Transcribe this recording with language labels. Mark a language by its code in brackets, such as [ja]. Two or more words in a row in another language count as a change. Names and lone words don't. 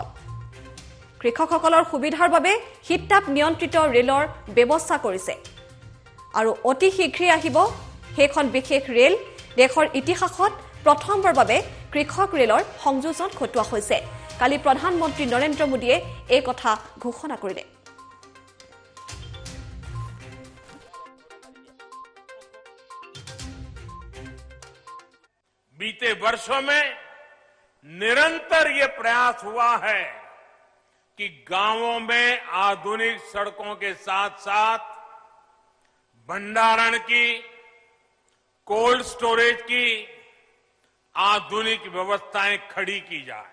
[as] কৃষকসকলৰ সুবিধাৰ বাবে শীততাপ নিয়ন্ত্ৰিত ৰেলৰ ব্যৱস্থা কৰিছে আৰু অতি শীঘ্ৰেই আহিব সেইখন বিশেষ ৰেল। দেশৰ ইতিহাসত প্ৰথমবাৰ বাবে কৃষক ৰেলৰ সংযোজন ঘটোৱা হৈছে। কালি প্ৰধানমন্ত্ৰী নৰেন্দ্ৰ মোদীয়ে এই কথা ঘোষণা কৰিলে। [hi] बीते वर्षों में निरंतर ये प्रयास हुआ है कि गांवों में आधुनिक सड़कों के साथ साथ भंडारण की, [en] cold storage [hi] की आधुनिक व्यवस्थाएं खड़ी की जाए।